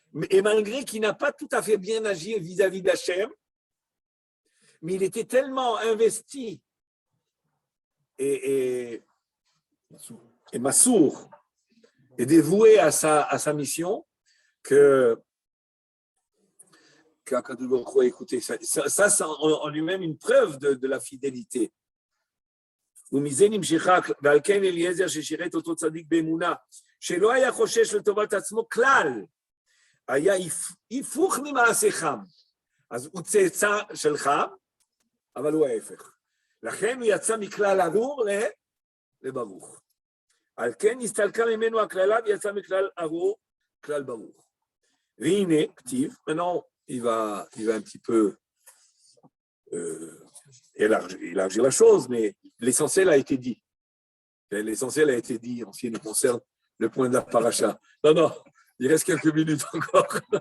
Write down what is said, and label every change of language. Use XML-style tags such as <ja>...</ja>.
<fr>Et malgré qu'il n'a pas tout à fait bien agi vis-à-vis d'Hachem, mais il était tellement investi et massour et dévoué à sa mission qu'Akadosh Baruch Hu a écouté. Ça c'est en lui-même une preuve de la fidélité.</fr> <he>ומזה נמשכה, ועל כן אליעזר ששירת אותו צדיק באמונה, שלא היה חושש לטובת עצמו כלל, היה היפוך ממעשיכם. אז הוא צאצא שלך, אבל הוא ההפך. לכן הוא יצא מכלל ארור לברוך. על כן נסתלקה ממנו הכללה ויצא מכלל ארור, כלל ברוך. והנה, כתיב,</he> <fr>maintenant il va un petit peu élargir la chose, mais l'essentiel a été dit. L'essentiel a été dit en ce qui nous concerne le point de la paracha. Non, il reste quelques minutes encore.</fr>